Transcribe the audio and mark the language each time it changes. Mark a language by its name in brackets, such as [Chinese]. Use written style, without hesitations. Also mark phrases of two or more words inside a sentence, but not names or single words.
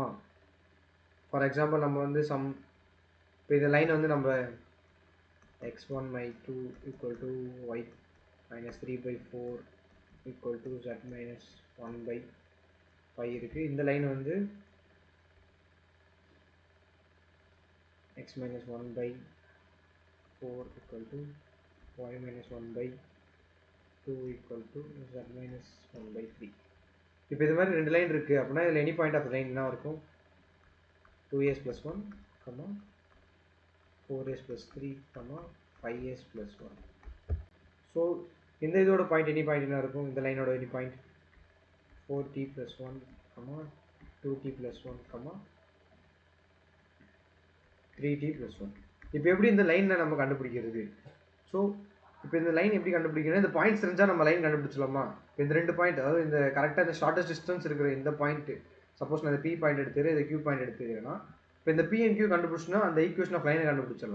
[Tamil] ஃபார் எக்ஸாம்பிள் நம்ம வந்து இப்போ இந்த லைன் வந்து நம்ம [English] x1 y2 equal to y minus 3/4 equal to z minus 1/5 [Tamil] இருக்குது. [English] இந்த லைன் வந்து x minus 1/4 equal to y minus 1/2 equal to z minus 1/3. [Tamil] இப்போ இது மாதிரி 2 லைன் இருக்குது அப்படின்னா இதில் [English] any point of line [Tamil] என்ன இருக்கும்? [English] 2s plus 1, 4s plus 3, 5s plus 1. [Tamil] ஸோ இந்த இதோட பாயிண்ட் [English] any point [Tamil] என்ன இருக்கும்? இந்த லைனோட [English] any point 4t plus 1, 2t plus 1, 3t plus 1. [Tamil] இப்போ எப்படி இந்த லைனில் நம்ம கண்டுபிடிக்கிறது? ஸோ இப்போ இந்த லைன் எப்படி கண்டுபிடிக்கணும்? இந்த பாயிண்ட்ஸ் தெரிஞ்சால் நம்ம லைன் கண்டுபிடிச்சலாமா? இப்போ இந்த 2 பாயிண்ட், அதாவது இந்த கரெக்டாக இந்த [English] shortest distance [Tamil] இருக்கிற இந்த பாயிண்ட், சப்போஸ் நான் இந்த P பாயிண்ட் எடுத்துக்கிறேன், இந்த Q பாயிண்ட் எடுத்துக்கிறேன்னா இப்போ இந்த P and Q கண்டுபிடிச்சுன்னா அந்த [English] equation of linai [Tamil] கண்டுபிடிச்சிடலாம்.